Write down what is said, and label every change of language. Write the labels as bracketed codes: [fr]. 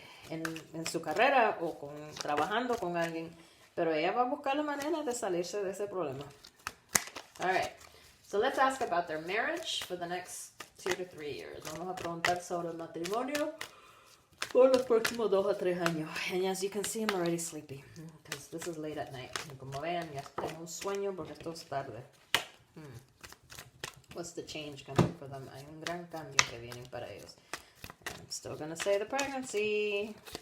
[es] en su carrera o trabajando con alguien, pero ella va a buscar la manera de salirse de ese problema. [en] All right, so let's ask about their marriage for the next 2 to 3 years. [es] Vamos a preguntar sobre el matrimonio por los próximos 2 a 3 años. [en] And as you can see, I'm already sleepy because this is late at night. [es] Y como vean, ya tengo un sueño porque esto es tarde. [en] What's the change coming for them? [es] Hay un gran cambio que viene para ellos. [en] And I'm still going to say the pregnancy.